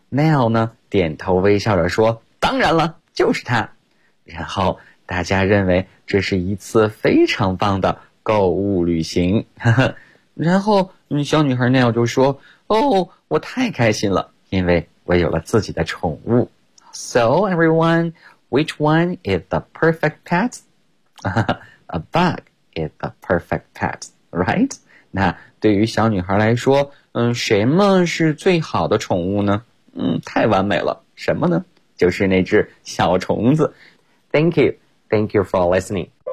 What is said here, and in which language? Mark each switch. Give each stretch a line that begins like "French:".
Chinese: Nell 呢，点头微笑着说，当然了，就是它。然后大家认为这是一次非常棒的购物旅行。然后小女孩 Nell 就说，哦，我太开心了，因为我有了自己的宠物。
English: So everyone, which one is the perfect pet? A bug is the perfect pet, right?
Chinese: 那对于小女孩来说，什么是最好的宠物呢？太完美了，什么呢？就是那只小虫子。
English: Thank you for listening.